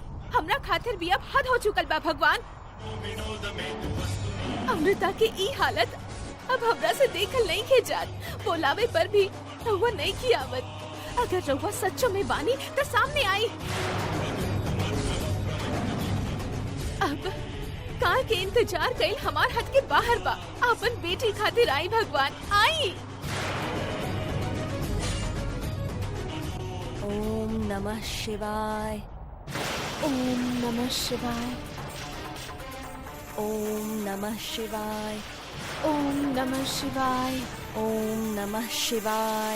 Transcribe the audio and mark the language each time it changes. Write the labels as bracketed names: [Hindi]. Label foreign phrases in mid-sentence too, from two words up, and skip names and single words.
[Bhojpuri] हमरा खातिर भी अब हद हो चुकल बा भगवान। अमृता के ई हालत अब हमरा से देखल नहीं के जात। बोलावे पर भी रउआ नहीं की आवत। अगर रउआ सच्चो में बानी तो सामने आई। अब काल के इंतजार कईल हमार हद के बाहर बा। अपन बेटी खातिर आई भगवान, आई। [Sanskrit] ओम नमः शिवाय। ओम नमः शिवाय। ओम नमः शिवाय। ओम नमः शिवाय। ओम नमः शिवाय।